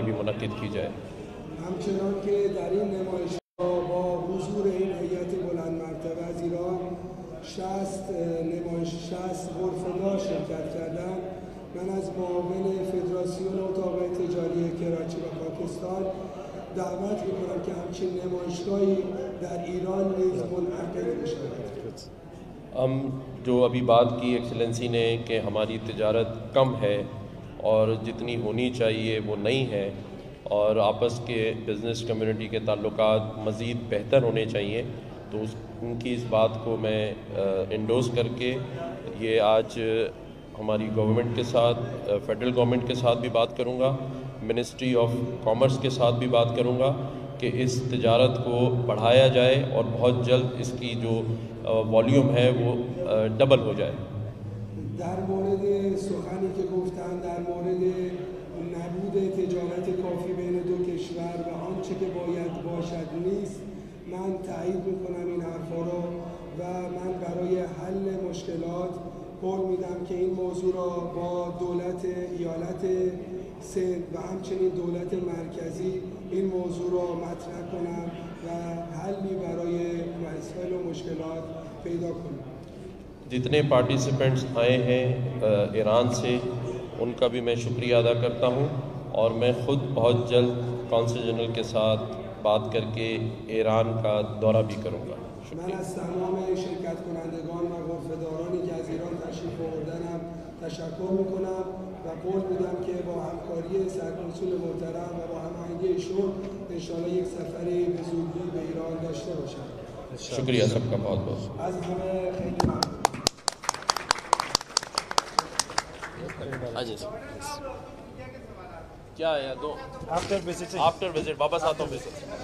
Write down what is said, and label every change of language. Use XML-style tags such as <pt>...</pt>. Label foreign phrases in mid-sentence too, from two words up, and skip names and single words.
<ur>منعقد کی جائے.</ur> <fa>همچنان که در این نمایشگاه با حضور این هیئت بلند مرتبه از ایران 60 غرفه‌دار شرکت کردند. من از معاون فدراسیون اتاق‌های تجاری کراچی و پاکستان دعوت می‌کنم که همچین نمایشگاهی در ایران نیز منعقد بشود.</fa> <ur>ہم جو ابھی بات کی ایکسیلنسی نے کہ ہماری تجارت کم ہے اور جتنی ہونی چاہیے وہ نہیں ہے اور آپس کے</ur> <en>business community</en> <ur>کے تعلقات مزید بہتر ہونے چاہئیں، تو ان کی اس بات کو میں انڈورس کر کے یہ آج ہماری گورنمنٹ کے ساتھ,</ur> <en>federal government</en> <ur>کے ساتھ بھی بات کروں گا,</ur> <en>ministry of commerce</en> <ur>کے ساتھ بھی بات کروں گا کہ اس تجارت کو بڑھایا جائے اور بہت جلد اس کی جو والیوم ہے وہ ڈبل ہو جائے.</ur> <fa>در مورد سخنی که گفتن در مورد نبود تجارت کافی بین دو کشور و آنچه که باید باشد نیست، من تایید میکنم این حرفا رو و من برای حل مشکلات قول میدم که این موضوع را با دولت ایالت سند و همچنین دولت مرکزی این موضوع را مطرح کنم و حلی برای مسائل و مشکلات پیدا کنم.</fa> <ur>جتنے پارٹیسپینٹس آئے ہیں ایران سے، ان کا بھی میں شکریہ ادا کرتا ہوں اور میں خود بہت جلد</ur> <en>consul general</en> <ur>کے ساتھ بات کر کے ایران کا دورہ بھی کروں گا.</ur> <fa>من از تمام شرکت کنندگان و غرفه‌دارانی که از ایران تشریف آوردنم تشکر میکنم و قول میدم که با همکاری سرکنسول محترم و با هماهنگی ایشون انشاءالله یک سفری به زودی به ایران داشته باشم.</fa> <ur>شکریہ سب کا بہت بہت.</ur> <fa>از همه خیلی ممنون.</fa> <ur>کیا ہے دو</ur> <en>after visit</en> <ur>واپس آتا ہوں وزٹ.</ur>